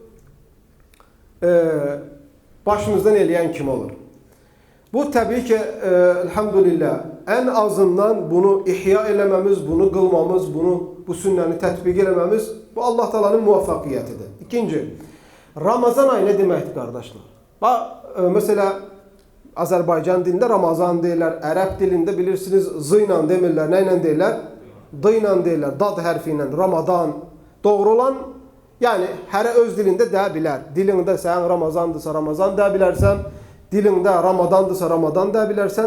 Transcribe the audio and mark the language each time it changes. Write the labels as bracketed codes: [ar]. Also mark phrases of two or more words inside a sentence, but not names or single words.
[az] Başımızdan eləyən kim olur? [tr] Bu tabii ki elhamdülillah en azından bunu ihya eləməmiz, bunu kılmamız, [az] bu sünnəni tətbiq eləməmiz [tr] bu Allah Taala'nın muvaffakiyetidir. İkinci, Ramazan ayı ne deməkdir kardeşler? [az] Bak mesela Azərbaycan dilində Ramazan deyirlər, Ərəb dilində bilirsiniz Z ilə demirlər, nə ilə deyirlər? D ilə deyirlər, dad hərfi ilə, Ramadan. Doğru olan, yani hərə öz dilində deyə bilər. Dilində sən Ramazandırsa Ramazan deyə bilərsən, dilində Ramadandırsa Ramadan deyə bilərsən.